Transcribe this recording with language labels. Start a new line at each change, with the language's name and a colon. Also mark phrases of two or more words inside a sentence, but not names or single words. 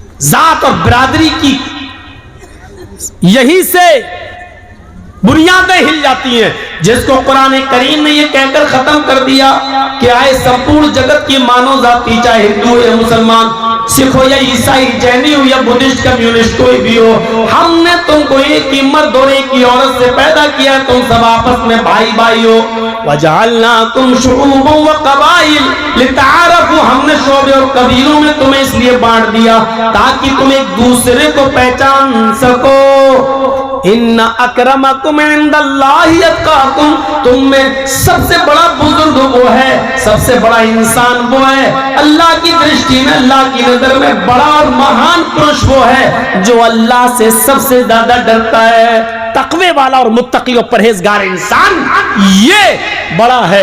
Hindi: जात और बिरादरी की यही से बुनियादें हिल जाती हैं, जिसको कुरान करीम ने ये कहकर खत्म कर दिया कि आए संपूर्ण जगत की मानव जाति, चाहे हिंदू हो या मुसलमान, सिख हो या ईसाई, जैनी हो या बुद्धिस्ट, कम्युनिस्ट कोई भी हो, हमने तुमको एक ही मर्द और एक ही औरत से पैदा किया, तुम सब आपस में भाई भाई हो।
Arabic: وجعلناكم شعوبا وقبائل لتعارفوا,
Hindi: हमने शोबे और कबीलों में तुम्हें इसलिए बांट दिया ताकि तुम एक दूसरे को पहचान सको।
Arabic: إن أكرمكم عند الله أتقاكم,
Hindi: तुम में सबसे बड़ा बुजुर्ग वो है, सबसे बड़ा इंसान वो है, अल्लाह की दृष्टि में, अल्लाह की नजर में बड़ा और महान पुरुष वो है जो अल्लाह से सबसे ज्यादा डरता है। तकवे वाला और मुत्तकी और परहेजगार इंसान ये बड़ा है।